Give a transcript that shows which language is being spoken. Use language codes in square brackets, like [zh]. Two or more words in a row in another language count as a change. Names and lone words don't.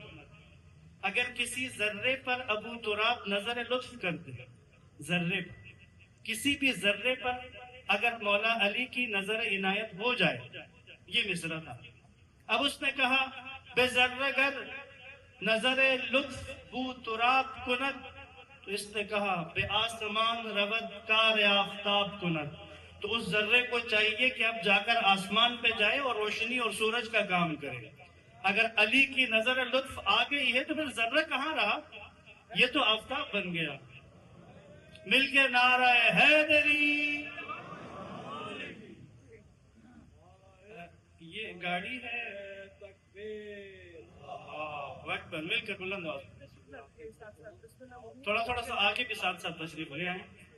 [ur] اگر کسی ذرے پر ابو تراب نظر لطف کر دے، ذرے پر، کسی بھی ذرے پر اگر مولا علی کی نظر عنایت ہو جائے، یہ مصرع تھا. اب اس نے کہا [fa] بے ذرہ گر نظر لطف بو تراب کند، [ur] تو اس نے کہا [fa] بے آسمان رود کار آفتاب کند. [ur] تو اس ذرے کو چاہیے کہ اب جا کر آسمان پہ جائے اور روشنی اور سورج کا کام کرے. اگر علی کی نظر لطف آ گئی ہے تو پھر ذرہ کہاں رہا، یہ تو آفتاب بن گیا. مل کے نعرہ حیدری. یہ گاڑی ہے وقت پر مل کر بلند آواز تھوڑا سا آگے بھی ساتھ ساتھ تشریف لے آئیں.